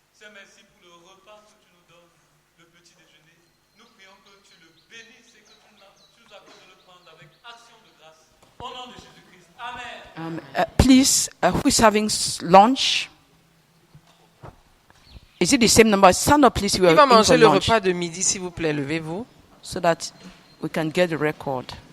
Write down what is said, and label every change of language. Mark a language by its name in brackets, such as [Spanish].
[French] Merci pour le repas que tu nous donnes, le petit déjeuner. Nous prions que tu le bénisses et que tu nous accordes de le prendre avec action de grâce. Au nom de Jésus-Christ. Amen. [English] Please, who is having lunch? Is it the same number? Stand up, please. [French] Qui va manger le repas de midi, s'il vous plaît, levez-vous. [English] So that we can get the record.